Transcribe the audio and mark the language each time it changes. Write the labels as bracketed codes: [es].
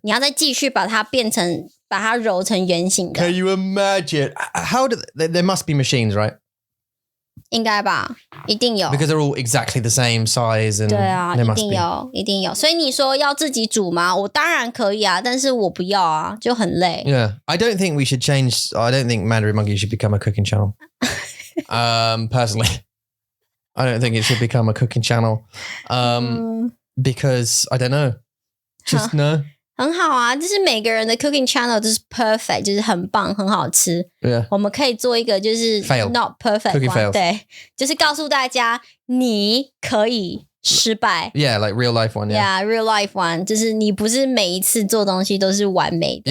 [zh] 你要再继续把它揉成圆形的， [en] Can you imagine? How do there must be machines, right? [zh] 应该吧，一定有。 [en] Because they're all exactly the same size, and [zh] 对啊， [en] there [zh] 一 [en] must [zh] 定 [en] be. [zh] 有，一定有。所以你说要自己煮吗？我当然可以啊，但是我不要啊，就很累。 [en] Yeah, I don't think we should change. I don't think Mandarin Monkey should become a cooking channel. Personally, I don't think it should become a cooking channel. Because I don't know. Just no. [zh] 很好啊，就是每个人的 cooking channel 就是 [en] perfect， [zh] 就是很棒，很好吃。 [en] Yeah. [zh] 我们可以做一个就是 [en] not perfect Cooking one， fails. [zh] 对，就是告诉大家你可以失败。 [en] Yeah, like real life one. Yeah, real life one， [zh] 就是你不是每一次做东西都是完美的。